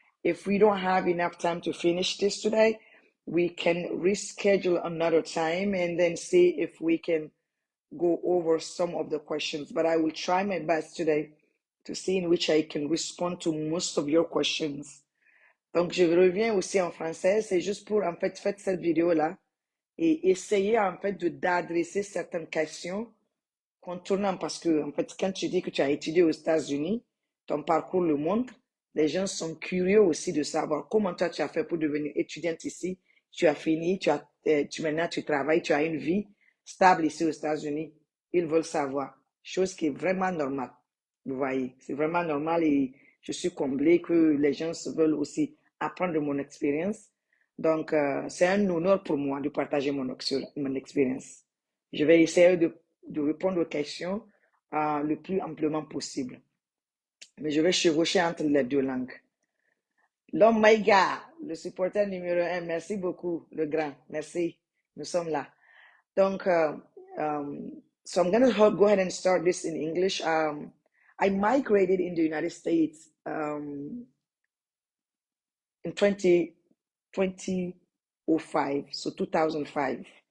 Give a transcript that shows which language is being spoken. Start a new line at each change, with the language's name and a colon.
English: If we don't have enough time to finish this today, we can reschedule another time and then see if we can go over some of the questions. But I will try my best today to see in which I can respond to most of your questions.
French: Donc, je reviens aussi en français. C'est juste pour, en fait, faire cette vidéo-là et essayer, en fait, d'adresser certaines questions contournant parce que, en fait, quand tu dis que tu as étudié aux États-Unis, ton parcours le montre. Les gens sont curieux aussi de savoir comment toi tu as fait pour devenir étudiante ici. Tu as fini, maintenant tu travailles, tu as une vie stable ici aux États-Unis. Ils veulent savoir. Chose qui est vraiment normale. Vous voyez, c'est vraiment normal et je suis comblée que les gens veulent aussi apprendre de mon expérience. Donc, c'est un honneur pour moi de partager mon expérience. Je vais essayer de répondre aux questions le plus amplement possible. Mais je vais chevaucher entre les deux langues. L'homme Maïga, le supporter numéro un, merci beaucoup, le grand. Merci. Nous sommes là.
English: Donc, so I'm going to go ahead and start this in English. I migrated in the United States in 2005, so 2005.